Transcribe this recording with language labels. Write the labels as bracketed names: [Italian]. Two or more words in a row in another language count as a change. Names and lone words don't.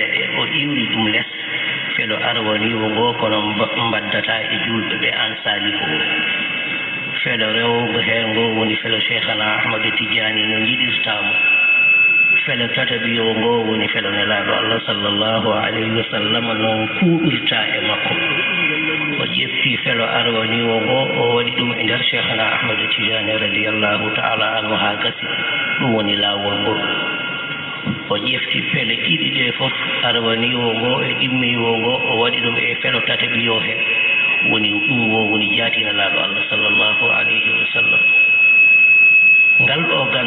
[Fula] ɗe o iwri ɗum less felo arwaniwo ngo kono mbaddata e julɓe ɓe an saali ko felo rewgo heen ngo woni felo cheikhana Ahmad Tijani no jiɗirtamo felo tataɓiyo ngo woni felo nelaɗo [Arabic] الله صلى الله عليه وسلم [Fula] noon kuuɓirta e makko o ƴefti felo arwaniwo ngo o waɗi ɗum e nder cheikhana Ahmad Tijani [Arabic] رضي الله تعالى عنه [Fula] ha gasi ɗum woni laawol ngol o ƴefti pele ɗiɗi ɗe fof arwaniwo ngo e ɗimmiwo ngo o waɗi ɗum e felo tataɓiyo he woni ɗum wo woni jaatinelaɗo [Arabic] الله صلى الله عليه وسلم [Fula] ngal ɗo